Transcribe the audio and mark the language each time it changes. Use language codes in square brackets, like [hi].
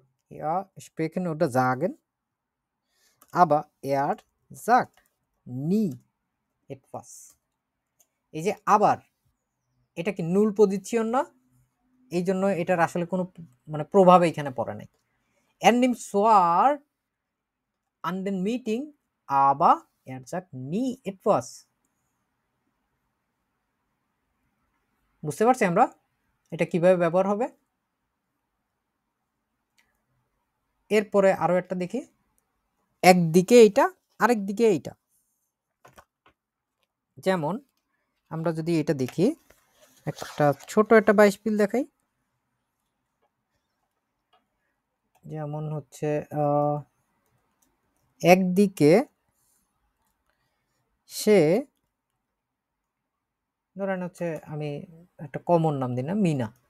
[de] Ja, sprechen oder sagen, aber er sagt nie etwas। [bn] এই যে আবার, এটা কি নুল পজিশন না? এই জন্য এটার আসলে কোনো মানে প্রভাব এখানে পড়ে নাই। [de] Er nimmt zwar an den Meeting, aber er sagt nie etwas। [bn] বুঝতে পারছি আমরা এটা কিভাবে ব্যবহার হবে? এরপরে আরো একটা দেখি, একদিকে এইটা আরেক দিকে এইটা। যেমন আমরা যদি এটা দেখি, একটা ছোট একটা বাইশপিল দেখাই, যেমন হচ্ছে একদিকে সে, ধরেন হচ্ছে আমি একটা কমন নাম দিই না, মিনা।